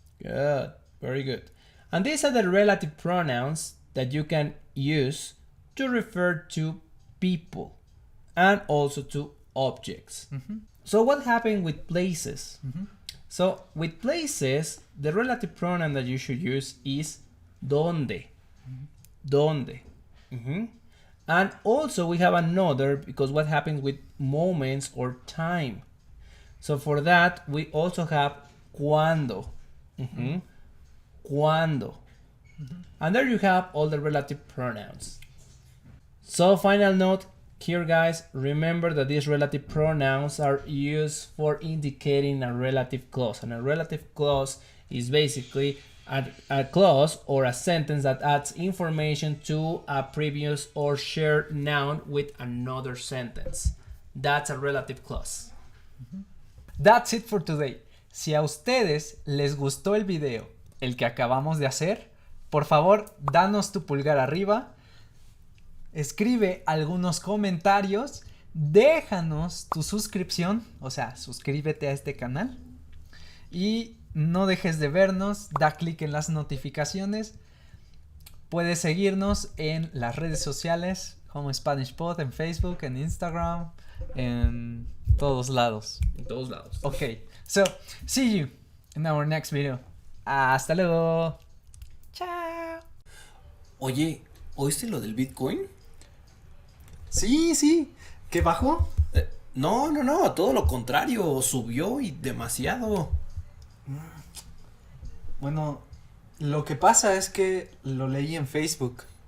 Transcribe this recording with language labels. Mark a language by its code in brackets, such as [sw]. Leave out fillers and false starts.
[en] Good, very good. And these are the relative pronouns that you can use to refer to people and also to objects. So what happened with places? So with places, the relative pronoun that you should use is donde. Donde. And also we have another, because what happens with moments or time. So for that, we also have cuando. Cuando. And there you have all the relative pronouns. So final note here, guys, remember that these relative pronouns are used for indicating a relative clause. And a relative clause is basically a clause or a sentence that adds information to a previous or shared noun with another sentence. That's a relative clause. That's it for today. [es] Si a ustedes les gustó el video, el que acabamos de hacer, por favor, danos tu pulgar arriba. Escribe algunos comentarios, déjanos tu suscripción, o sea, suscríbete a este canal y no dejes de vernos, da clic en las notificaciones, puedes seguirnos en las redes sociales como Spanish Pod, en Facebook, en Instagram, en todos lados. En todos lados. [en] Okay, so see you in our next video. [es] Hasta luego. Chao. Oye, ¿oíste lo del Bitcoin? Sí, ¿qué bajó? No, todo lo contrario, subió y demasiado. Bueno, lo que pasa es que lo leí en Facebook.